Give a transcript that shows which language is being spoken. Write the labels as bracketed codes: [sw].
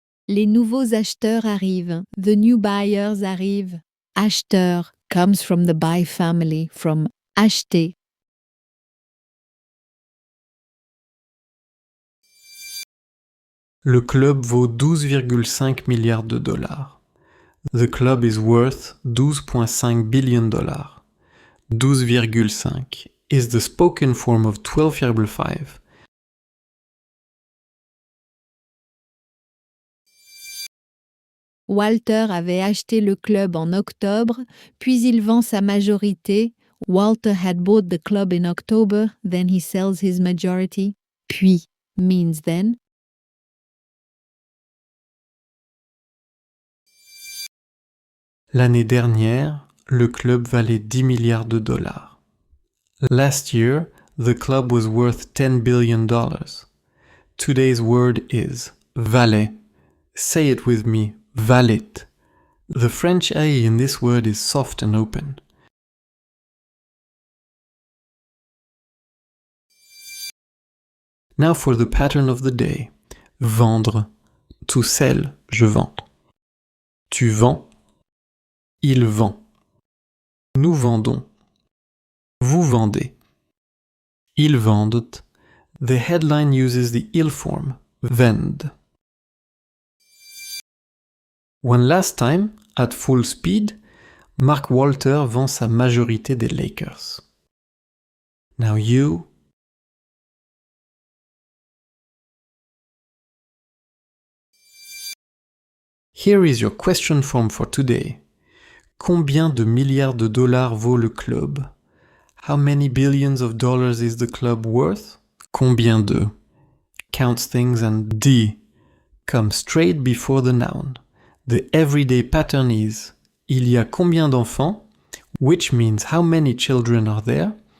[fr] Les nouveaux acheteurs arrivent. [en] The new buyers arrivent. Acheteur comes from the buy family, from acheter. [fr] Le club vaut 12,5 milliards de dollars. [en] The club is worth 12,5 billion dollars. 12,5 is the spoken form of 12,5. [fr] Walter avait acheté le club en octobre, puis il vend sa majorité. [en] Walter had bought the club in October, then he sells his majority. Puis means then. [fr] L'année dernière, le club valait 10 milliards de dollars. [en] Last year, the club was worth $10 billion. Today's word is valait. Say it with me, valait. The French A in this word is soft and open. Now for the pattern of the day. [fr] Vendre. [en] To sell, [fr] je vends. Tu vends. Il vend. Nous vendons. Vous vendez. Ils vendent. [en] The headline uses the il form, vend. One last time, at full speed, [fr] Mark Walter vend sa majorité des Lakers. [en] Now you... Here is your question form for today. [fr] Combien de milliards de dollars vaut le club? [en] How many billions of dollars is the club worth? [fr] Combien de? [en] Counts things and d comes straight before the noun. The everyday pattern is [fr] il y a combien d'enfants? [en] Which means how many children are there?